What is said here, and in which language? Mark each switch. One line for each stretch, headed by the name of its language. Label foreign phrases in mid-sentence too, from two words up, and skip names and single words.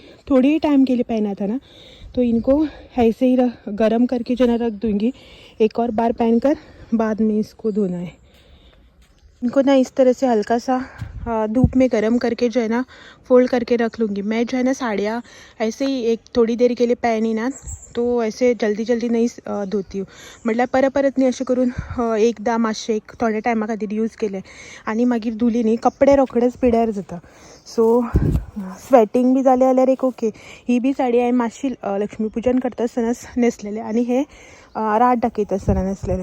Hindi: थोड़ी ही टाइम के लिए पहना था ना, तो इनको ऐसे ही गरम करके जो है ना रख दूँगी। एक और बार पहनकर बाद में इसको धोना है। इनको ना इस तरह से हल्का सा धूप में गरम करके जो है ना फोल्ड करके रख लूँगी। मैं जो है ना साड़ियाँ ऐसे ही एक थोडी देर के लिए पहनी ना, तो ऐसे जल्दी जल्दी
Konkani: नाही धुती. म्हटल्यार परत परत न्ही अशें करून एकदा मातशें एक थोड्या टायमा खातीर यूज केलें आनी मागीर धुली न्ही कपडे रोखडेच पिड्यार जाता. सो स्वेटींग बी जालें जाल्यार एक ओके. ही बी साडी हांवें मातशी लक्ष्मी पूजन करता आसतनाच न्हेसलेलें आनी हे रात दाखयता आसतना न्हेसलेलें.